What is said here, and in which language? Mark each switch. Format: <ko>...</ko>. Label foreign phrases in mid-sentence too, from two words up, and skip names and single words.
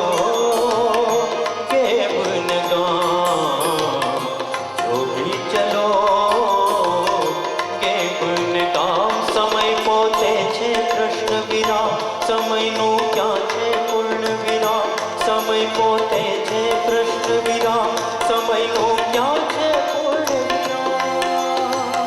<hi>के बन गा, जोगी चलो के बन गा.</hi> <gu>સમય પોતે છે કૃષ્ણ વિના, સમયનું ક્યાં છે પૂર્ણ વિના. સમય પોતે છે કૃષ્ણ વિના, સમયનું ક્યાં છે પૂર્ણ વિના.</gu>